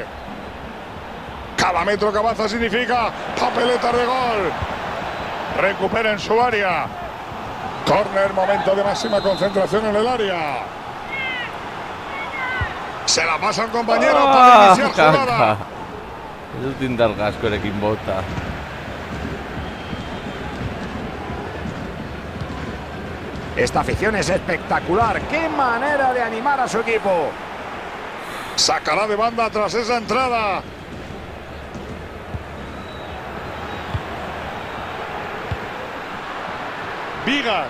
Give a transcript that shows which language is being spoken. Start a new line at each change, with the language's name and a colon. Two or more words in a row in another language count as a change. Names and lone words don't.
Spanish: Cada metro que avanza significa papeletas de gol. Recupera en su área. Córner, momento de máxima concentración en el área. Se la pasa un compañero para iniciar jugada.
Basque: Ez dut indar askorekin bota.
Spanish: Esta afición es espectacular. ¡Qué manera de animar a su equipo! Sacará de banda tras esa entrada. Vigas.